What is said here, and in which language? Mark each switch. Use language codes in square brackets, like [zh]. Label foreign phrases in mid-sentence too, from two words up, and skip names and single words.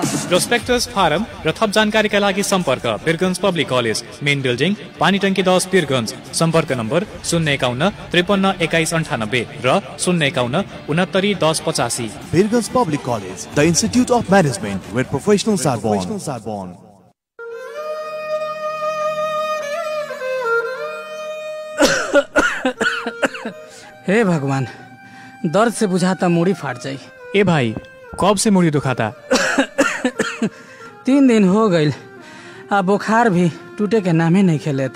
[ne] प्रोस्पेक्टस फारम र थप जानकारीका लागि सम्पर्क बिरगन्स पब्लिक कलेज, मेन बिल्डिङ, पानीटंकी 10 बिरगन्ज। सम्पर्क नम्बर 051 53 21 98 र 051 69 10 85। [en] बिरगन्स पब्लिक कलेज, the institute of management where professionals are born. [bho] हे भगवान, दर्द से बुझाता मुड़ी फाट जाई। ए भाई, कब से मुड़ी दुखाता? 3 दिन हो गई, आ बुखार भी टूटे के नाम ही नहीं खेलेत।